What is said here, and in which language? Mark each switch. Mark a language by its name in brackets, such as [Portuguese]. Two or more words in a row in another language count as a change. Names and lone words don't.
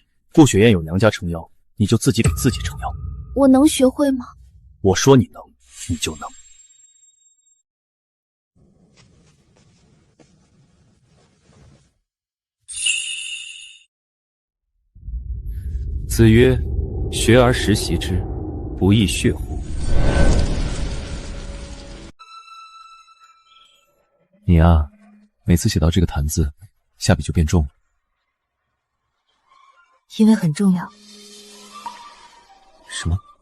[Chinese] 顾雪燕有娘家撑腰，你就自己给自己撑腰。我能学会吗？我说你能，你就能。子曰：“ 學而時習之，不亦說乎？” 你啊，每次寫到這個壇字，下筆就變重了。因為很重要。什麼？